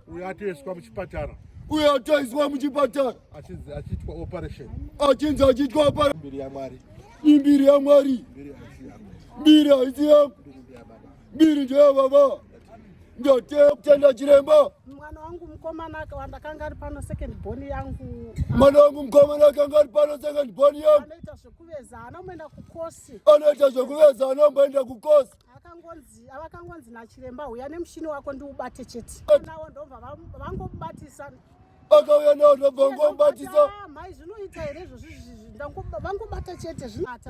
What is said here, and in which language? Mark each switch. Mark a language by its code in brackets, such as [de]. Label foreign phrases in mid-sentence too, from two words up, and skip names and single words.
[sn] Uyo atoiswa muchipatara. Uyo atoiswa muchipatara. Achinzi achiitwa operation. Achinzi achiitwa opera- Mbiri yaMwari. Imbiri yaMwari. Mbiri haisi yako. Mbiri haisi yako. Mbiri ndeyababa. Mbiri ndeyababa. Ndatenda kutenda chiremba. Mwana wangu mukomana aka-, wandakanga ari pano, [en] second born [sn] yangu. Mwana wangu mukomana akanga ari pano, [en] second born [sn] yangu. Anoita zvekuveza, ana unoenda kukosi. Anoita zvekuveza, ana unoenda kukosi. Akangonzi, avakangonzi, "Nachiremba, uya nemushini wako ndiubate chete." Eh. Nawo ndobva vam-, vangomubatisa. Akauya nawo ndobva vangomubatisa. "Ah, mai, zvinoita here izvozvi, izvi, izvi? Ndango-, vangobata chete, zvinoita."